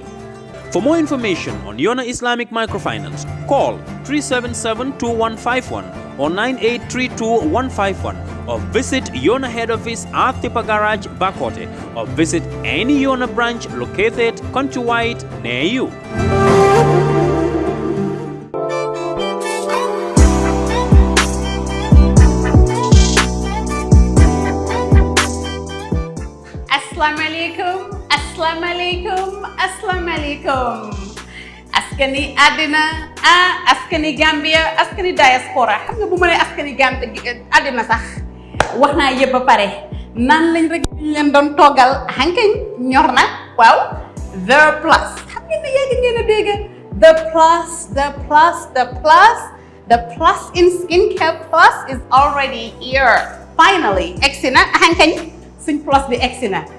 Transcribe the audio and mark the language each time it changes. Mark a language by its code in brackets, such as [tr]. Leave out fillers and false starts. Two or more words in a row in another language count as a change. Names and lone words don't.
[en] For more information on Yona Islamic Microfinance, call 377-2151 or 9832-151 or visit Yona head office at Tipa Garage, Bakote, or visit any Yona branch located countrywide near you. [ar] السلام عليكم، السلام عليكم، السلام عليكم. [wo] Askani adina, askani Gambia, askani diaspora. Xam nga bu ma nee askani Gambia adina sax wax naa yëpp ba pare nan lañ rek leen doon toggal hankañ ñor na waaw [en] the plus [wo] xam ngeen ne yéegi ngeen a dégg [en] the plus in skincare plus is already here finally [wo] egsi na hankañ suñ plus bi egsi na